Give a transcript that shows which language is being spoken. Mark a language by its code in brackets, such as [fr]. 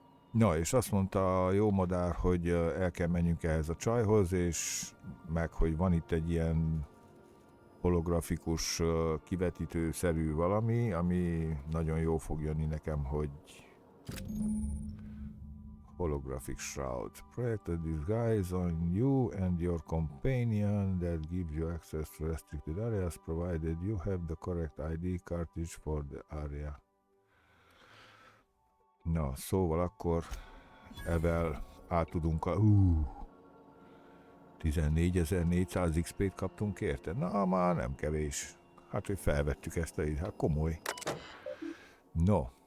[hu] Na, és azt mondta a jó madár, hogy el kell menjünk ehhez a csajhoz, és meg, hogy van itt egy ilyen holografikus kivetítőszerű valami, ami nagyon jó fog jönni nekem, hogy holographic shroud. [en] Project a disguise on you and your companion that gives you access to restricted areas provided you have the correct ID cartridge for the area. [hu] Na, szóval akkor evel át tudunk 14.400 XP-t kaptunk érte. Na, már nem kevés. Hát, hogy felvettük ezt a hát komoly. No.